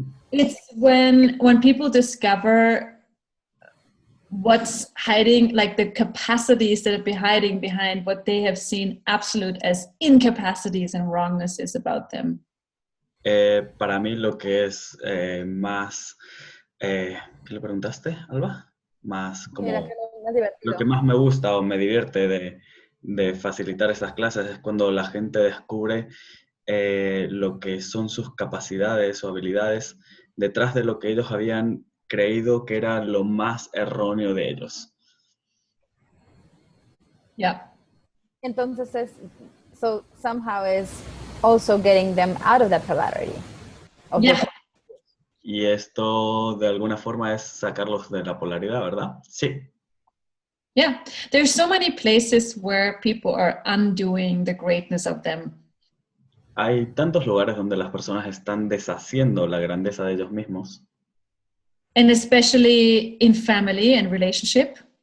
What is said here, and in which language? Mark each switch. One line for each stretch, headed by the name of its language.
English: It's when people discover what's hiding, like the capacities that are hiding behind what they have seen absolute as incapacities and wrongnesses about them.
Spanish: Para mí lo que es más... ¿qué le preguntaste, Alba? Más como... Mira, que lo más divertido. Lo que más me gusta o me divierte de facilitar estas clases es cuando la gente descubre lo que son sus capacidades o habilidades detrás de lo que ellos habían creído que era lo más erróneo de ellos.
English: Yeah. Entonces, so somehow is also getting them out of that polarity. Of Yeah. the-
Spanish: Y esto de alguna forma es sacarlos de la polaridad, ¿verdad? Sí.
English: Yeah. There's so many places where people are undoing the greatness of them.
Spanish: Hay tantos lugares donde las personas están deshaciendo la grandeza de ellos mismos.
English: And especially in family and relationship.